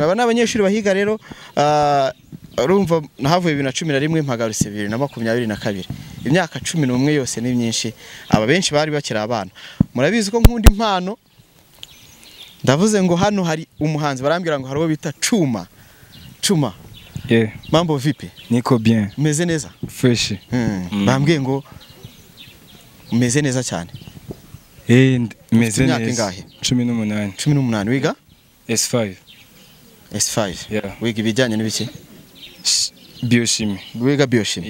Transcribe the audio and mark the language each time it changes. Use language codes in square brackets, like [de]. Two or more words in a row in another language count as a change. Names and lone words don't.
[rw] Aba n'abanyeshuri bahiga rero, urumva nahavuye 2011 mpagarutse 2022. Imyaka 11 yose ni myinshi, aba benshi bari bakira abana. Murabizi ko nkunda impano. Ndavuze ngo hano hari umuhanzi, barambwira ngo hari uwo bita Chuma. [sw] Mambo vipi? Niko bien. [rw] Umeze neza? Fresh. Bambwiye ngo umeze neza cyane. Meze neza. Ingahe? 18. 18. Wiga? S5. Yeah. Wiga ibijyanye n'ibiki? Biochimie. Wiga biochimie.